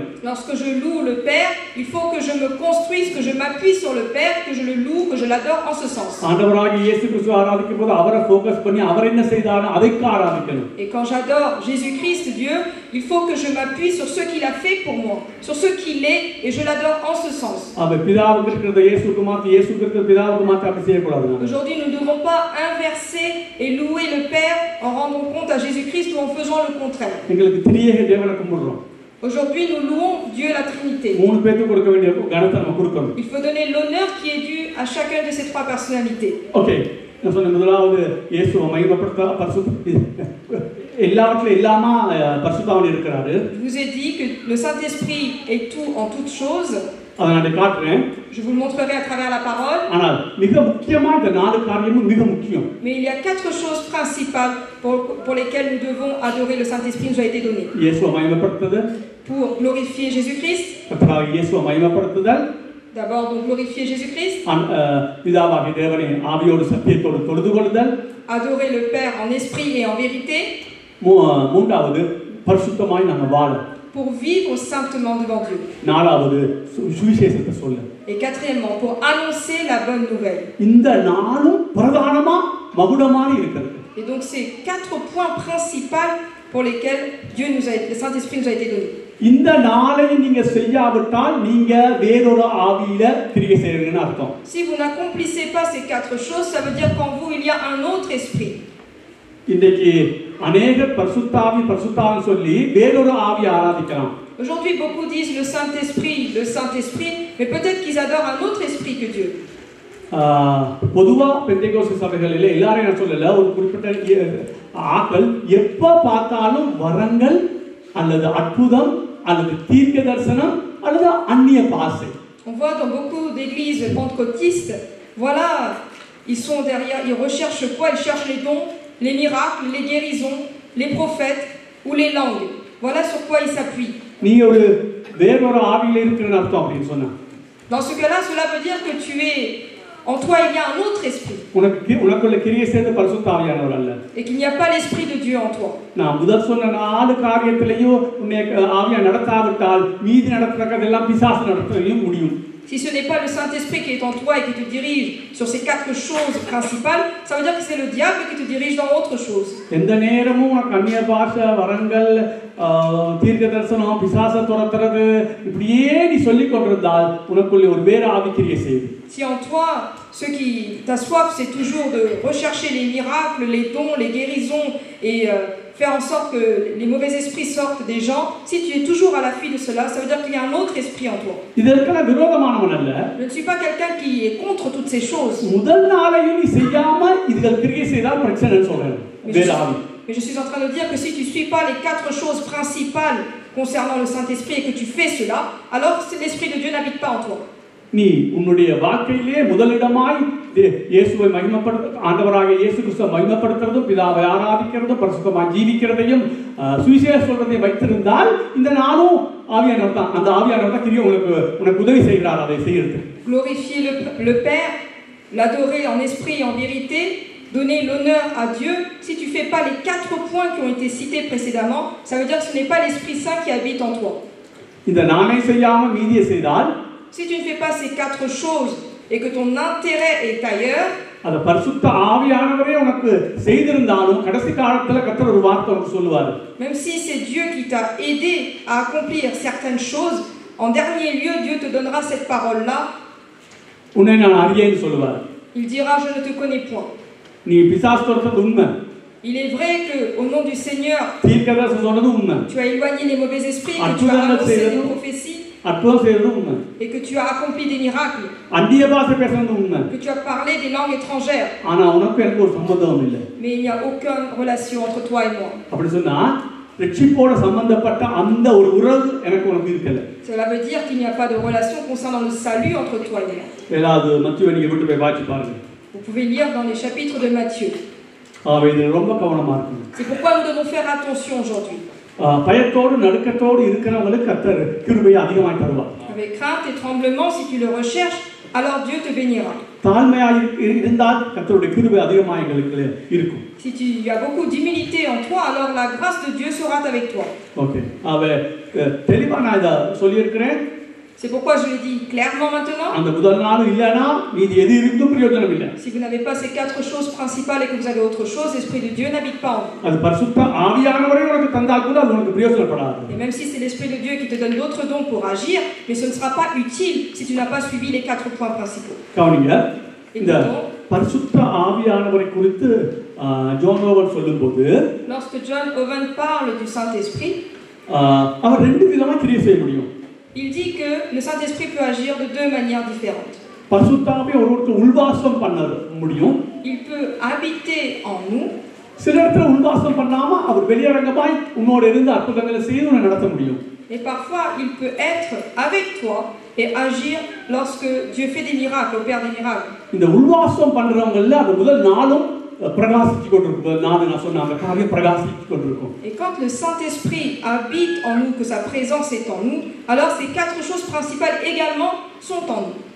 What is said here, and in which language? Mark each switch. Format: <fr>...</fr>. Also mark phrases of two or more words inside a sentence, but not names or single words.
<fr>Lorsque je loue le Père, il faut que je me construise, que je m'appuie sur le Père, que je le loue, que je l'adore en ce sens.</fr> <ta>ஆண்டவராகிய இயேசு கிறிஸ்து ஆராதிக்கும் போது அவரை ஃபோக்கஸ் பண்ணி அவர் என்ன செய்தாரோ அதை ஆராதிக்கணும்.</ta> <fr>Et quand j'adore Jésus-Christ, Dieu, il faut que je m'appuie sur ce qu'il a fait pour moi, sur ce qu'il est, et je l'adore en ce sens.</fr> <ta>அவ பிதாவுக்கு இருக்கிறத இயேசுவுக்கு மாத்தி இயேசுவுக்கு இருக்கிறத பிதாவுக்கு மாத்தி அப்படி செய்யக்கூடாது.</ta> <fr>Aujourd'hui, nous ne devons pas inverser et louer le Père en rendant compte à Jésus-Christ ou en faisant le contraire.</fr> <ta>எங்களுக்கு திரியேக தேவனை கும்பிடுறோம்.</ta> <fr>Aujourd'hui, nous louons Dieu la Trinité.</fr> <ta>3 பேருக்கு கொடுக்க வேண்டிய கனத்தை நம்ம கொடுக்கணும்.</ta> <fr>Il faut donner l'honneur qui est dû à chacune de ces 3 personnalités.</fr> <ta>ஓகே, நான் சொன்ன முதலாவது இயேசுவை மகிமைப்படுத்த எல்லாவற்றிலும் எல்லாமா பரிசுத்தவான் இருக்கிறாரு.</ta> <fr>Je vous ai dit que le Saint-Esprit est tout en toutes choses.</fr> <ta>அதை நான் காட்டுறேன்.</ta> <fr>Je vous le montrerai à travers la parole.</fr> <ta>ஆனால் மிக முக்கியமா இந்த 4 காரியமும் மிக முக்கியம்.</ta> <fr>Mais il y a 4 choses principales pour lesquelles nous devons adorer le Saint-Esprit nous a été donné.</fr> <ta>இயேசுவை மகிமைப்படுத்துதல்.</ta> <fr>Pour glorifier Jésus-Christ.</fr> <ta>கர்த்தராகிய இயேசுவை மகிமைப்படுத்துதல்.</ta> <fr>D'abord donc glorifier Jésus-Christ.</fr> <ta>பிதாவாகிய தேவனை ஆவியோடு சத்தியத்தோடு தொழுது கொள்ளுதல்.</ta> <fr>Adorer le Père en esprit et en vérité.</fr> <ta>மூன்றாவது பரிசுத்தமாய் நாங்கள் வாழ.</ta> <fr>Pour vivre saintement devant Dieu.</fr> <ta>நாலாவது சுவிசேஷத்தை சொல்ல.</ta> <fr>Et quatrièmement, pour annoncer la bonne nouvelle.</fr> <ta>இந்த நாளும் பிரதானமா மகுடமாக இருக்கிறது.</ta> <fr>Et donc c'est 4 points principaux pour lesquels le Saint-Esprit nous a été donné.</fr> <ta>இந்த நாளை நீங்க செய்யாவிட்டால் நீங்க வேறொரு ஆவியில கிரியை செய்றீங்கன்னு அர்த்தம்.</ta> <fr>Si vous n'accomplissez pas ces 4 choses, ça veut dire qu'en vous il y a un autre esprit.</fr> <ta>இன்னைக்கு अनेक பரிசுத்தாவின்னு சொல்லி வேறொரு ஆவியை ஆராதிக்கலாம்.</ta> <fr>Aujourd'hui beaucoup disent le Saint-Esprit, mais peut-être qu'ils adorent un autre esprit que Dieu.</fr> <ta>பொதுவா பெந்தேகோஸ்து சபைகளிலே எல்லாரும் என்ன சொல்லல, ஒரு குறிப்பிட்ட ஆட்கள் எப்ப பார்த்தாலும் வரங்கள் அல்லது அற்புதம் அல்லது தீர்க்க தரிசனம் அல்லது அந்நிய பாஷை.</ta> <fr>On voit dans beaucoup d'églises pentecôtistes, voilà, ils sont derrière, ils recherchent quoi? Ils cherchent les dons, les miracles, les guérisons, les prophètes ou les langues. Voilà sur quoi ils s'appuient.</fr> <ta>நீ ஒரு வேறொரு ஆவியில இருக்கிறன்னு அர்த்தம் அப்படின்னு சொன்னா.</ta> <fr>Dans ce cas-là, cela veut dire que tu es en toi il y a un autre esprit.</fr> <ta>உனக்குள்ள கிரியை செய்த பரிசுத்த ஆவியானவர் அல்ல.</ta> <fr>Et qu'il n'y a pas l'esprit de Dieu en toi.</fr> <ta>நான் முதல் சொன்ன 4 காரியத்திலேயும் உன்னை ஆவியா நடத்தாவிட்டால் மீதி நடக்கிறதெல்லாம் பிசாசு நடத்தவும் முடியும்.</ta> <fr>Si ce n'est pas le Saint-Esprit qui est en toi et qui te dirige sur ces 4 choses principales, ça veut dire que c'est le diable qui te dirige dans autre chose.</fr> <ta>எந்த நேரமும் உனக்கு அந்நிய பாஷை, வரங்கள், தீர்க்க தரிசனம், பிசாசை துரத்துறது இப்படியே நீ சொல்லிக் கொண்டிருந்தால் உனக்குள்ளே ஒரு வேற ஆவி கிரியை செய்யும்.</ta> <fr>Si en toi, ce qui ta soif, c'est toujours de rechercher les miracles, les dons, les guérisons et faire en sorte que les mauvais esprits sortent des gens, si tu es toujours à l'affût de cela, ça veut dire qu'il y a un autre esprit en toi.</fr> <ta>இதற்கெல்லாம் விரோதமானவன் அல்ல.</ta> <fr>Je ne suis pas quelqu'un qui est contre toutes ces choses.</fr> <ta>முதல் நாளையும் நீ செய்யாம இதுகள் கிரியை செய்தால் பிரச்சனைன்னு சொல்றேன். வேற ஆவி.</ta> <fr>Mais je suis en train de dire que si tu ne suis pas les 4 choses principales concernant le Saint-Esprit et que tu fais cela, alors l'Esprit de Dieu n'habite pas en toi.</fr> <ta>நீ உன்னுடைய வாழ்க்கையிலே முதலிடமாய் இயேசுவை மகிமைப்படுத்த, ஆண்டவராகிய இயேசு கிறிஸ்துவை மகிமைப்படுத்துறதும், பிதாவை ஆராதிக்கிறதும், பரிசுத்தமாய் ஜீவிக்கிறதையும், சுவிசேஷம் சொல்றதையும் வைத்திருந்தால் இந்த நாளும் ஆவியானவர் தான், அந்த ஆவியானவர் தான் கிரியை உனக்கு உதவி செய்கிறார் அதை செய்யறது.</ta> <fr>Glorifier le Père, l'adorer en esprit et en vérité, donner l'honneur à Dieu. Si tu ne fais pas les 4 points qui ont été cités précédemment, ça veut dire que ce n'est pas l'Esprit Saint qui habite en toi.</fr> <ta>இந்த நானே செய்யாம மீதியை செய்தால்,</ta> <fr>si tu ne fais pas ces 4 choses et que ton intérêt est ailleurs,</fr> <ta>அந்த பரிசுத்த ஆவியானவரே உனக்கு செய்திருந்தாலும் கடைசி காலத்துல கர்த்தர் ஒரு வார்த்தை உனக்கு சொல்லுவார்.</ta> <fr>Même si c'est Dieu qui t'a aidé à accomplir certaines choses, en dernier lieu Dieu te donnera cette parole là.</fr> <ta>உன்னை நான் அறியேன்னு சொல்லுவார்.</ta> <fr>Il dira je ne te connais point.</fr> <ta>நீ பிசாசு துரத்துறது உண்மை.</ta> <fr>Il est vrai que au nom du Seigneur,</fr> <ta>தீர்க்க தரிசனம் சொல்றது உண்மை.</ta> <fr>tu as éloigné les mauvais esprits, que tu as annoncé des prophéties,</fr> <ta>அற்புதம் செய்றது உண்மை.</ta> <fr>et que tu as accompli des miracles,</fr> <ta>அந்நிய பாஷை பேசுறது உண்மை.</ta> <fr>que tu as parlé des langues étrangères.</fr> <ta>ஆனா உனக்கு எனக்கு ஒரு சம்பந்தம் இல்லை.</ta> <fr>Mais il n'y a aucune relation entre toi et moi.</fr> <ta>அப்படி சொன்னா ரட்சிப்போட சம்பந்தப்பட்ட அந்த ஒரு உறவு எனக்கு உனக்கு இருக்கல.</ta> <fr>Cela veut dire qu'il n'y a pas de relation concernant le salut entre toi et moi.</fr> <ta>ஏதாவது மத்தேயு நீங்க விட்டு போய் வாசி பாருங்க.</ta> <fr>Vous pouvez lire dans les chapitres de Matthieu.</fr> <ta>இது ரொம்ப கவனமா இருக்கணும்.</ta> <fr>C'est pourquoi nous devons faire attention aujourd'hui.</fr> <ta>பயத்தோடு நடுக்கத்தோடு இருக்கிறவங்களுக்கு கர்த்தர் கிருபையை அதிகமாய் தருவார்.</ta> <fr>Avec crainte et tremblement, si tu le recherches, alors Dieu te bénira.</fr> <ta>தாழ்மையாய் இருந்தால் கர்த்தருடைய கிருபை அதிகமாய் உங்களுக்கு இருக்கும்.</ta> <fr>Si tu as beaucoup d'humilité en toi, alors la grâce de Dieu sera avec toi.</fr> <ta>ஓகே. தெளிவா நான் இத சொல்லி இருக்கிறேன்.</ta> <fr>C'est pourquoi je le dis clairement maintenant.</fr> <ta>அந்த முதல் நாள் இல்லனா மீதி எது இருந்தும் பிரயோஜனம் இல்லை.</ta> <fr>Si vous n'avez pas ces 4 choses principales et que vous avez autre chose, l'Esprit de Dieu n'habite pas en vous.</fr> <ta>அது பரிசுத்த ஆவியானவரே உனக்கு தந்தால் கூட அது உனக்கு பிரயோஜனப்படாது.</ta> <fr>Et même si c'est l'Esprit de Dieu qui te donne d'autres dons pour agir, mais ce ne sera pas utile si tu n'as pas suivi les 4 points principaux.</fr> <ta>கவனிங்க. இந்த பரிசுத்த ஆவியானவரை குறித்து ஜான் ஓவன் சொல்லும்போது,</ta> <fr>lorsque John Owen parle du Saint-Esprit,</fr> <ta>அவர் ரெண்டு விதமா கிரியை செய்ய முடியும்.</ta> <fr>il dit que le Saint-Esprit peut agir de 2 manières différentes.</fr> <ta>பரிசுத்த ஆவி ஒருவருக்கு உள்வாசம் பண்ண முடியும்.</ta> <fr>Il peut habiter en nous.</fr> <ta>சில இடத்துல உள்வாசம் பண்ணாம அவர் வெளியரங்கமாய் உன்னோட இருந்து அற்புதங்களை செய்து உன்னை நடத்த முடியும்.</ta> <fr>Et parfois il peut être avec toi et agir lorsque Dieu fait des miracles, opère des miracles.</fr> <ta>இந்த உள்வாசம் பண்றவங்கல்ல அந்த முதல் நாளும் பிரகாசிச்சு கொண்டிருக்கும். நான் சொன்ன அந்த காரியம் பிரகாசிச்சு கொண்டிருக்கும்.</ta> <fr>Et quand le Saint-Esprit habite en nous, que sa présence est en nous, alors ces 4 choses principales également sont en nous.</fr>